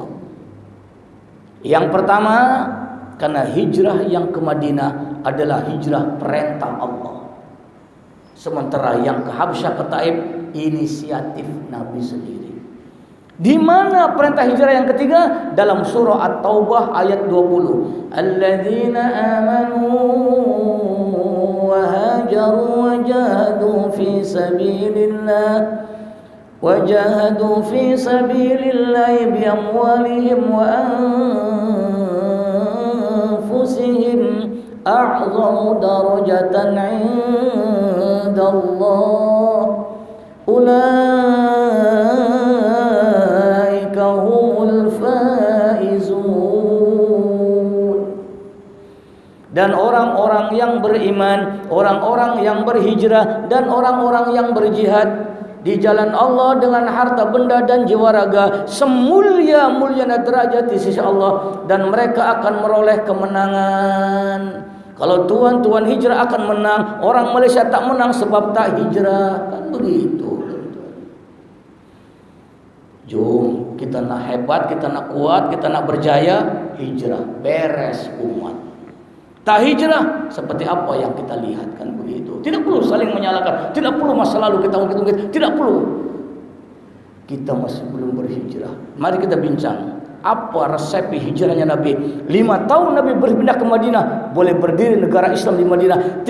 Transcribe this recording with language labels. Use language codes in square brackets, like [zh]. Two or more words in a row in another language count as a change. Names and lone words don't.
[id] Yang pertama, karena hijrah yang ke Madinah adalah hijrah perintah Allah. Sementara yang ke Habsyah, ke Taif, inisiatif Nabi sendiri. Di mana perintah hijrah yang ketiga? Dalam surah At-Taubah ayat 20. [ar] الذين آمنوا وهاجروا وجاهدوا في سبيل الله وجاهدوا في سبيل الله بأموالهم و أنفسهم أعظم درجة عند الله أولئك هم الفائزون. [id] Dan orang-orang yang beriman, orang-orang yang berhijrah, dan orang-orang yang berjihad di jalan Allah dengan harta benda dan jiwa raga, semulia-mulianya derajat di sisi Allah, dan mereka akan meroleh kemenangan. [ms] Kalau tuan-tuan hijrah akan menang, orang Malaysia tak menang sebab tak hijrah. Kan begitu. Jom, kita nak hebat, kita nak kuat, kita nak berjaya, hijrah, beres umat. Tak hijrah, seperti apa yang kita lihat, kan begitu. [id] Tidak perlu saling menyalahkan, tidak perlu masa lalu kita ungkit-ungkit, tidak perlu. Kita masih belum berhijrah. Mari kita bincang, apa resep hijrahnya Nabi? 5 tahun Nabi berpindah ke Madinah, boleh berdiri negara Islam di Madinah.